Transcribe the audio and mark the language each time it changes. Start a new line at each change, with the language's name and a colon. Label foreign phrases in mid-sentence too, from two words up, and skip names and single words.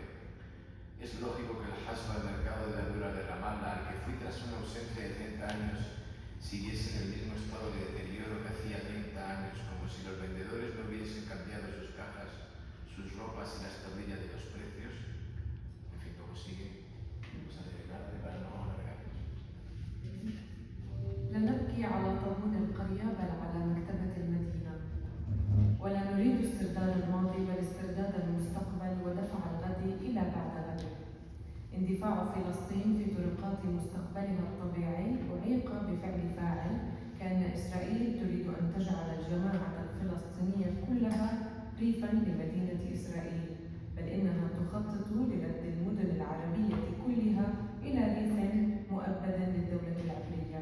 Spanish: Es lógico que el hasba del mercado de verduras de Ramallah, al que fui tras una ausencia de 30 años, siguiese en el mismo estado de deterioro que hacía 30 años, como si los vendedores no hubiesen cambiado sus cajas, sus ropas y las tablillas de los precios. En fin, como sigue, vamos a terminar para no alargarnos.
Arabic: لا نبكي على طاحون القرية بل على مكتبة المدينة، ولا نريد استرداد الماضي بل استرداد المستقبل ودفع الغد إلى بعد غد. اندفاع فلسطين في طرقات مستقبلها الطبيعي أعيق بفعل فاعل، كأن إسرائيل تريد أن تجعل الجماعة الفلسطينية كلها ريفاً لمدينة إسرائيل، بل إنها تخطط لرد المدن العربية كلها إلى ريف مؤبداً للدولة العبرية.